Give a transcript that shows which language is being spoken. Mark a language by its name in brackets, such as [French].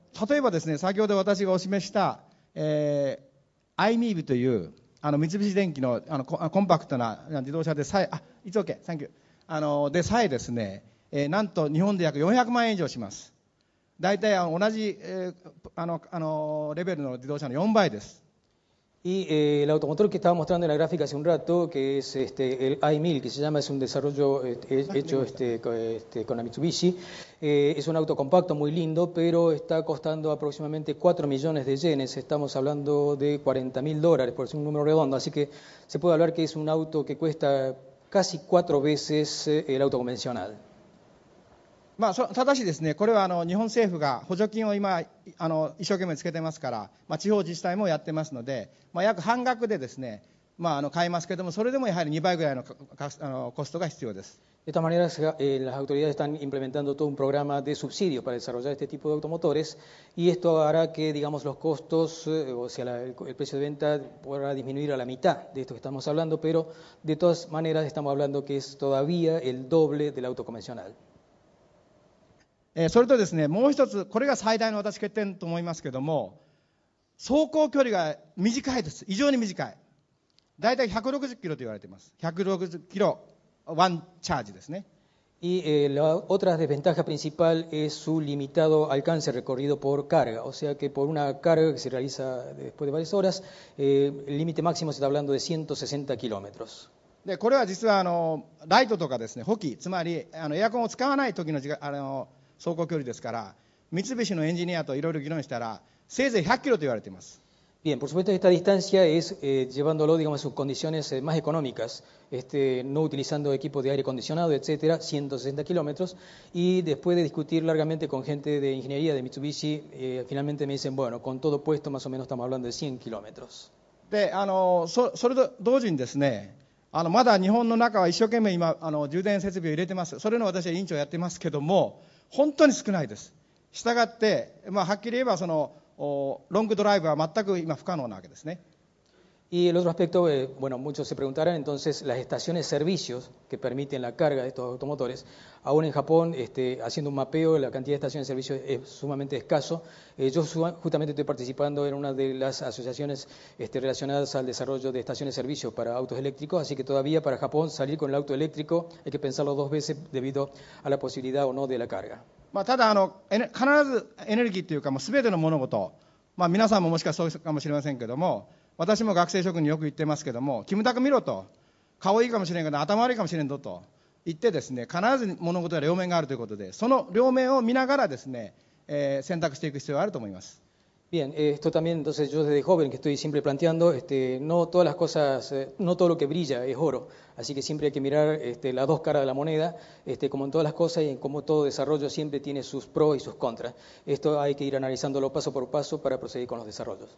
[Japanese] 例えばですね、先ほど私がお示した、iMEV という三菱電機のコンパクトな自動車でさえ、 [English] It's OK, thank you. [Japanese] でさえですね、なんと日本で約400万円以上します。大体同じ、レベルの自動車の4倍です。 [Spanish] Y el automotor que estaba mostrando en la gráfica hace un rato, que es el i1000, que se llama, es un desarrollo hecho con la Mitsubishi, es un auto compacto muy lindo, pero está costando aproximadamente 4 millones de yenes, estamos hablando de $40.000, por decir un número redondo, así que se puede hablar que es un auto que cuesta casi 4 veces el auto convencional. [Japanese] ただしですね、これは日本政府が補助金を今一生懸命つけてますから、地方自治体もやってますので、約半額でですね、買いますけども、それでもやはり2倍ぐらいのコストが必要です。 [Spanish] De esta manera, las autoridades están implementando todo un programa de subsidio para desarrollar este tipo de automotores y esto hará que, digamos, los costos, o sea, el precio de venta podrá disminuir a la mitad de esto que estamos hablando, pero de todas maneras estamos hablando que es todavía el doble del auto convencional. [Japanese] それとですね、もう一つ、これが最大の欠点と思いますけども、走行距離が短いです。異常に短い。だいたい160キロと言われています。160キロ、ワンチャージですね。 [Spanish] Y la otra desventaja principal es su limitado alcance recorrido por carga, o sea que por una carga que se realiza después de varias horas, el límite máximo se está hablando de 160 kilómetros. [Japanese] で、これは実はライトとかですね、補給、つまりエアコンを使わない時の走行距離ですから、三菱のエンジニアといろいろ議論したら、せいぜい100キロと言われています。 [Spanish] Bien, por supuesto esta distancia es llevándolo, digamos, a sus condiciones más económicas, no utilizando equipos de aire acondicionado, etcétera, 160 kilómetros, y después de discutir largamente con gente de ingeniería de Mitsubishi, finalmente me dicen, bueno, con todo puesto más o menos estamos hablando de 100 kilómetros. [Japanese] で、それと同時にですね、まだ日本の中は一生懸命今充電設備を入れてます。それの私は委員長やってますけども、本当に少ないです。したがって、はっきり言えばロングドライブは全く今不可能なわけですね。 [Spanish] Y el otro aspecto, bueno, muchos se preguntarán entonces, las estaciones servicios que permiten la carga de estos automotores. Aún en Japón, haciendo un mapeo, la cantidad de estaciones de servicios es sumamente escaso. Yo justamente estoy participando en una de las asociaciones relacionadas al desarrollo de estaciones de servicios para autos eléctricos, así que todavía para Japón salir con el auto eléctrico hay que pensarlo 2 veces debido a la posibilidad o no de la carga. [Japanese] ただ必ずエネルギーというか、全ての物事、皆さんももしかしたらそうかもしれませんけども、私も学生諸君によく言ってますけども、キムタク見ろと、顔いいかもしれんけど頭悪いかもしれんぞと言ってですね、必ず物事は両面があるということで、その両面を見ながらですね、選択していく必要があると思います。 [Spanish] Bien, esto también, entonces yo desde joven que estoy siempre planteando, no todas las cosas, no todo lo que brilla es oro, así que siempre hay que mirar las dos caras de la moneda, como en todas las cosas y en como todo desarrollo siempre tiene sus pros y sus contras. Esto hay que ir analizándolo paso por paso para proseguir con los desarrollos.